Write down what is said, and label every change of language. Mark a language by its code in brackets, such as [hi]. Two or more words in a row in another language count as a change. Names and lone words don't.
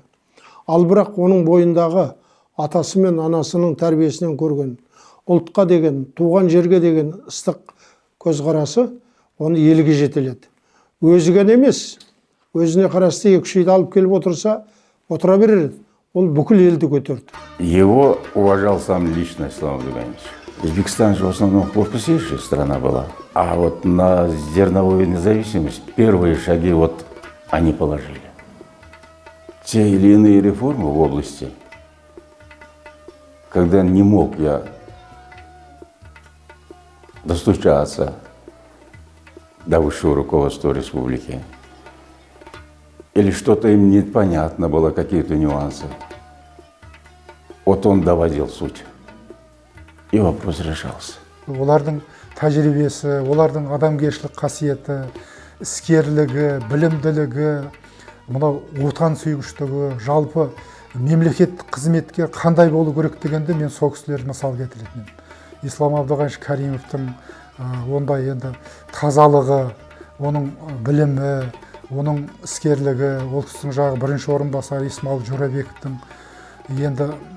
[kk] Ал бірақ оның бойындағы атасы мен анасының тәрбиесінен көрген, ұлтқа деген, туған жерге деген ыстық көзқарасы оны елге жетеледі. Өзі ғана емес, өзіне қарасты 2-3 үйді алып келіп отырса, отыра берер еді. Ол бүкіл елді көтерді. [ru] Его уважал сам лично Ислам Абдугаевич. Узбекистан же в основном крупнейшая страна была. А вот на зерновую независимость первые шаги вот они положили. Те или иные реформы в области, когда не мог я достучаться до высшего руководства республики, или что-то им непонятно было, какие-то нюансы, вот он доводил суть, и вопрос решался. [kk] Олардың тәжірибесі, олардың адамгершілік қасиеті, іскерлігі, білімділігі, мынау отан сүйгіштігі, жалпы мемлекеттік қызметке қандай болу керек дегенде мен сол кісілер мысал келтіретін едім. ислам абдығанш каримовтың ондай енді тазалығы, оның білімі, оның іскерлігі, ол кісінің жағы бірінші орынбасары Исмаил Жорабековтың енді